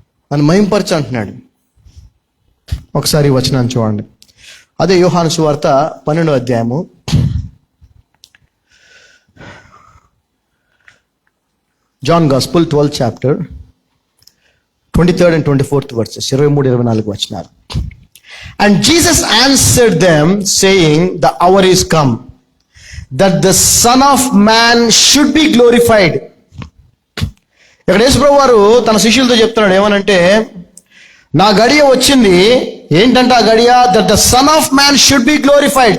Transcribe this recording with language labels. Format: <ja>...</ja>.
<te>నన్ను మహిమపరచు అంటున్నాడు. ఒకసారి ఈ వచనాన్ని చూడండి. అదే యోహాను సువార్త 12వ అధ్యాయము</te> <en>12th chapter 23rd and 24th verses</en> <te>23-24 వచనాలు.</te> <en>And Jesus answered them saying, the hour is come that the Son of Man should be glorified.</en> <te>ఇక్కడ యేసు ప్రభు వారు తన శిష్యులతో చెప్తున్నాడు ఏమనంటే, నా గడియ వచ్చింది. ఏంటంటే ఆ గడియ,</te> <en>That the son of man should be glorified.</en>